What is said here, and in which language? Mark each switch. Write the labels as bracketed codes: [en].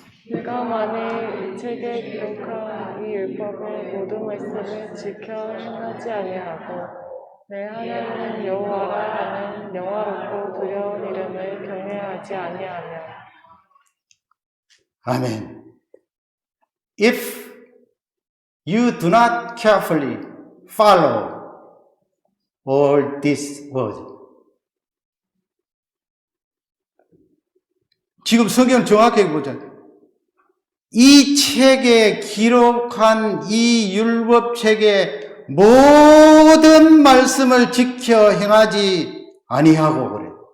[ko] 내가 만일 이 책에 기록한 이 율법의 모든 말씀을 지켜 행하지 아니하고 내 하나님 여호와라 하는 영화롭고 두려운 이름을 경외하지 아니하며. 아멘. [en] If you do not carefully follow all these words. [ko] 지금 성경 정확하게 보자. 이 책에 기록한 이 율법책의 모든 말씀을 지켜 행하지 아니하고 그래.